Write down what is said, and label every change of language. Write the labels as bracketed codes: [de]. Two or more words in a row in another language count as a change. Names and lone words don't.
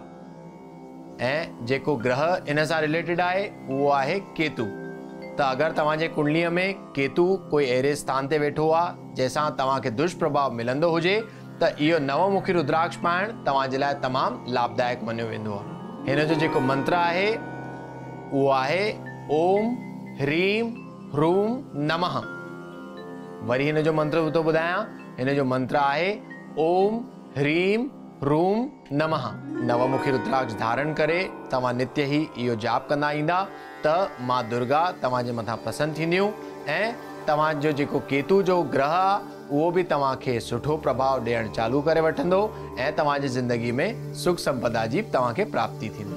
[sd] ऐं जेको ग्रह इन सां रिलेटेड आहे उहो आहे केतु। त अगर तव्हांजे कुंडलीअ में केतु कोई अहिड़े स्थान ते वेठो आहे जंहिंसां तव्हांखे दुष्प्रभाव मिलंदो हुजे त इहो नवमुखी रुद्राक्ष पाइण तव्हांजे लाइ तमामु लाभदायक मञियो वेंदो आहे। हिन जो जेको मंत्र आहे उहो आहे [sa] ओम ह्रीं ह्रूं नमः। [sd] वरी हिन जो मंत्र थो ॿुधायां। हिन जो मंत्र आहे [sa] ओम ह्रीं ह्रूं नमः। [sd] नवमुखी रुद्राक्ष धारण करे तव्हां नित्य ही इहो जाप कंदा ईंदा त मां दुर्गा तव्हांजे मथां प्रसन्न थींदियूं ऐं तव्हांजो जेको केतु जो ग्रह आहे उहो भी तव्हांखे सुठो प्रभाव ॾियण चालू करे वठंदो ऐं तव्हांजी ज़िंदगी में सुख संपदा जी तव्हांखे प्राप्ति थींदी।